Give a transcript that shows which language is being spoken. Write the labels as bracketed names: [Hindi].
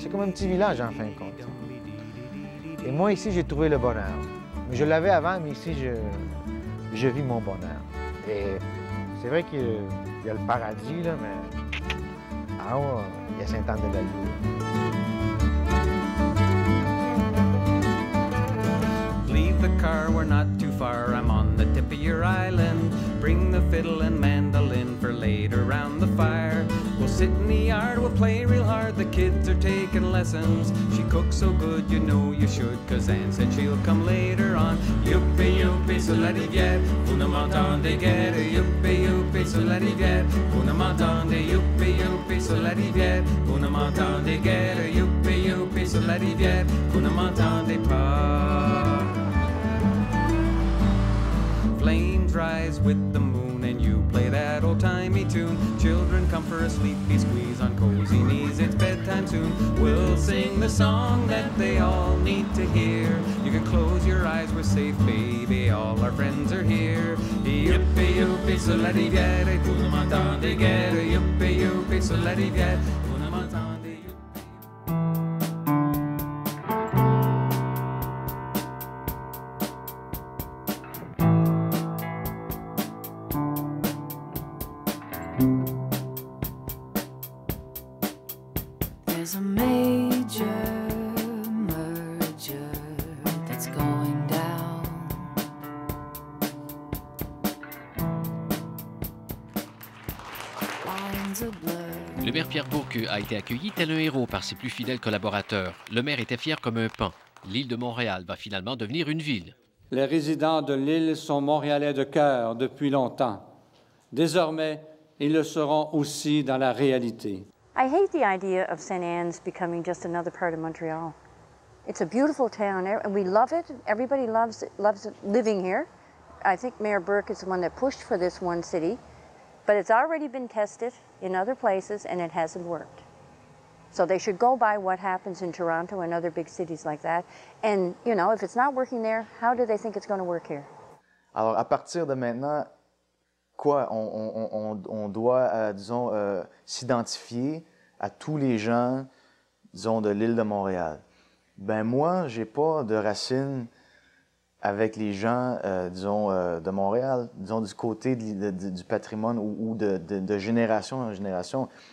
[French] C'est comme un petit village, en fin de compte. Et moi, ici, j'ai trouvé le bonheur. Je l'avais avant, mais ici, je vis mon bonheur. Et c'est vrai qu'il y a le paradis, là, mais en haut, il y a Sainte-Anne-de-Bellevue. [English] Leave the car, we're not too far. I'm on the tip of your island. Bring the fiddle and mandolin for later round the fire. We'll sit in the yard, we'll play real hard. The kids are taking lessons. She cooks so good, you know you should, 'cause Anne said she'll come later on. [French] Youpi, youpi, soleil viet, vous ne m'entendez guère. Youpi, youpi, soleil viet, vous ne m'entendez. Youpi, youpi, soleil viet, vous ne m'entendez guère. Youpi, youpi, soleil viet, vous ne m'entendez pas. [English] Flames rise with the moon and you play that old-timey tune. Children come for a sleepy squeeze on cozy knees. It's bedtime soon. We'll sing the song that they all need to hear. You can close your eyes, we're safe, baby. All our friends are here. Youpi, youpi, soleil viet, vous ne m'entendez guère. Youpi, youpi, soleil viet, vous ne m'entendez. There's a major merger that's going down. Lines are blurred. [French] Le maire Pierre Bourque a été accueilli tel un héros par ses plus fidèles collaborateurs. Le maire était fier comme un paon. L'île de Montréal va finalement devenir une ville. Les résidents de l'île sont montréalais de cœur depuis longtemps. Désormais, ils le seront aussi dans la réalité. [English] I hate the idea of St. Anne's becoming just another part of Montreal. It's a beautiful town, and we love it. Everybody loves it living here. I think Mayor Burke is the one that pushed for this one city, but it's already been tested in other places, and it hasn't worked. So they should go by what happens in Toronto and other big cities like that. And, you know, if it's not working there, how do they think it's going to work here? [French] Alors, à partir de maintenant, quoi, on doit, disons, s'identifier à tous les gens, disons, de l'île de Montréal. Ben moi, j'ai pas de racines avec les gens, disons, de Montréal, disons, du côté du patrimoine ou de génération en génération.